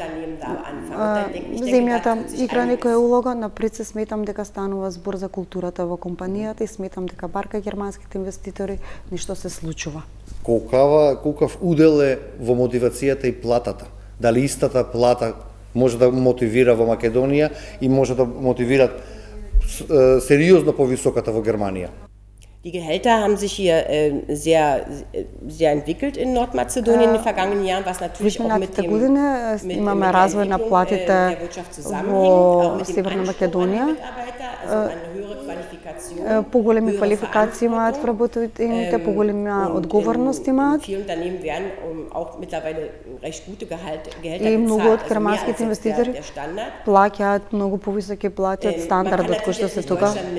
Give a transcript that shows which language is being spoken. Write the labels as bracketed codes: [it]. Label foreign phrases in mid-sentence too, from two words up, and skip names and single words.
[mk] Земјата игра некоја улога, напред се сметам дека станува збор за културата во компанијата и сметам дека бар кај германските инвеститори ништо се случува. Колкав удел е во мотивацијата и платата? Дали истата плата може да мотивира во Македонија и може да мотивира сериозно повисоката во Германија? [de] Die Gehälter haben sich hier sehr entwickelt in Nordmazedonien in den vergangenen Jahren, was natürlich auch mit dem [mk] имаме развој на платите во Северна Македонија. поголеми квалификации имаат вработените, поголема одговорност имаат. И многу од германските инвеститори плаќаат многу повисоки плати од стандардот кој што се тука.